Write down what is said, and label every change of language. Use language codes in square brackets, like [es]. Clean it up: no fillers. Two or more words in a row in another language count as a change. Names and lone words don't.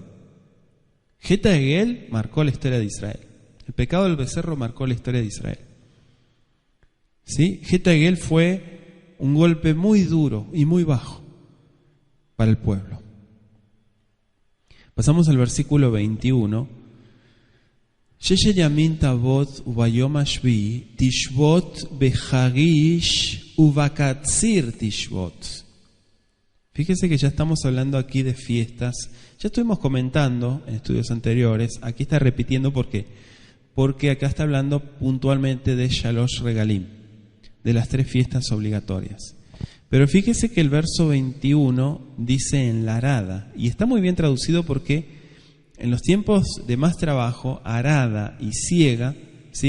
[he] חטא העגל [es] marcó la historia de Israel. El pecado del becerro marcó la historia de Israel. ¿Sí? [he] חטא העגל [es] fue un golpe muy duro y muy bajo para el pueblo. Pasamos al versículo 21. [he] ששת ימים תעבד וביום השביעי תשבת בחריש ובקציר תשבת. [es] Fíjese que ya estamos hablando aquí de fiestas. Ya estuvimos comentando en estudios anteriores. Aquí está repitiendo ¿por qué? Porque acá está hablando puntualmente de [he] שלוש רגלים, [es] de las 3 fiestas obligatorias. Pero fíjese que el verso 21 dice en la arada, y está muy bien traducido porque en los tiempos de más trabajo, arada y siega, ¿sí?